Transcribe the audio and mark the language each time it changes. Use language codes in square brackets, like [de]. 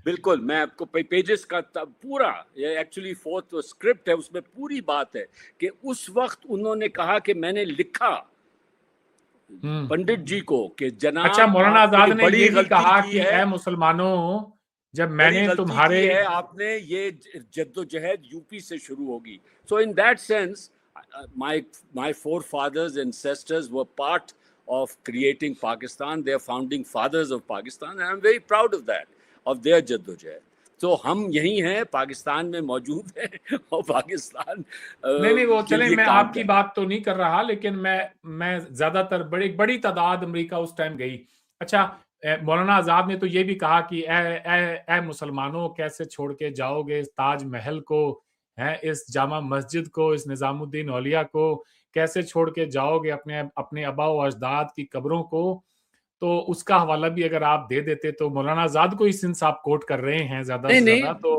[ur] بالکل, میں آپ کو پیجز کا پورا, یہ ایکچولی 4th اسکرپٹ ہے, اس میں پوری بات ہے کہ اس وقت انہوں نے کہا کہ میں نے لکھا پنڈت جی کو کہ جناب, اچھا مولانا آزاد نے یہ بھی کہا کہ اے مسلمانوں, جب میں نے تمہارے آپ نے یہ جدوجہد یو پی سے شروع ہوگی. [en] So in that sense my forefathers and ancestors were part of creating Pakistan. They are founding fathers of Pakistan, and I'm very proud of that, of their جدوجہد. [ur] تو ہم یہی ہیں, پاکستان میں موجود ہیں, اور پاکستان نہیں وہ چلیں, میں آپ کی بات تو نہیں کر رہا, لیکن میں زیادہ تر بڑی تعداد امریکہ اس ٹائم گئی. اچھا مولانا آزاد نے تو یہ بھی کہا کہ اے مسلمانوں, کیسے چھوڑ کے جاؤ گے اس تاج محل کو, اس جامع مسجد کو, اس نظام الدین اولیاء کو, کیسے چھوڑ کے جاؤ گے اپنے آباء و اجداد کی قبروں کو. تو اس کا حوالہ بھی اگر آپ دے دیتے تو. مولانا آزاد کو اس سنس آپ کوٹ کر رہے ہیں زیادہ سے زیادہ, تو